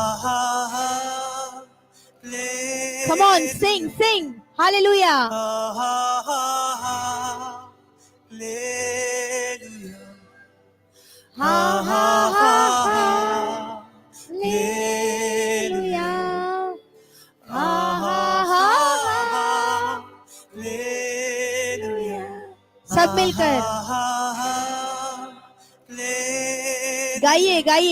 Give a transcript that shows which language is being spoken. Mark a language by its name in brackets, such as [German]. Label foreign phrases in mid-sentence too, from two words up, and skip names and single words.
[English] Come on, sing, sing. Hallelujah. Ha ha ha ha. Hallelujah. Ha ha ha ha. [Hindi] सब मिलकर गाइए, गाइए।